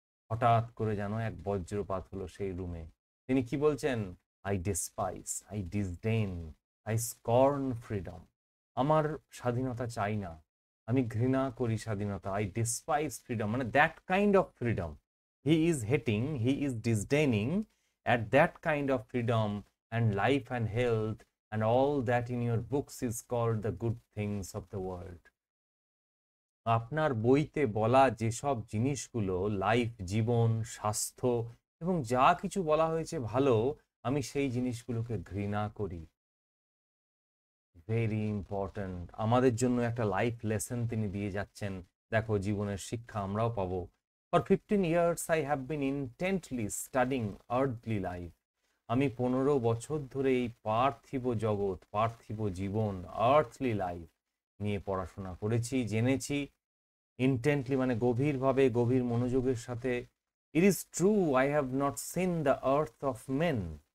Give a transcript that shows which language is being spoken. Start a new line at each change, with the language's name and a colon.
Bangla: হঠাৎ করে যেন এক বজ্রপাত হলো সেই রুমে। তিনি কি বলছেন?
English: I despise, I disdain, I scorn freedom.
Bangla: আমার স্বাধীনতা চাই না, আমি ঘৃণা করি স্বাধীনতা।
English: I despise freedom, মানে that kind of freedom he is hating, he is disdaining at that kind of freedom and life and health and all that in your books is called the good things of the world.
Bangla: আপনার বইতে বলা যেসব জিনিসগুলো, life, জীবন, স্বাস্থ্য এবং যা কিছু বলা হয়েছে ভালো, আমি সেই জিনিসগুলোকে ঘৃণা করি।
English: very important,
Bangla: আমাদের জন্য একটা লাইফ লেসন তিনি দিয়ে যাচ্ছেন। দেখো, জীবনের শিক্ষা আমরাও পাবো।
English: For 15 years I have been intently studying earthly life.
Bangla: আমি 15 বছর ধরে এই পার্থিব জগৎ, পার্থিব জীবন,
English: earthly life
Bangla: নিয়ে পড়াশোনা করেছি, জেনেছি।
English: intently
Bangla: মানে গভীরভাবে, গভীর মনোযোগের সাথে।
English: It is true I have not seen the earth of men.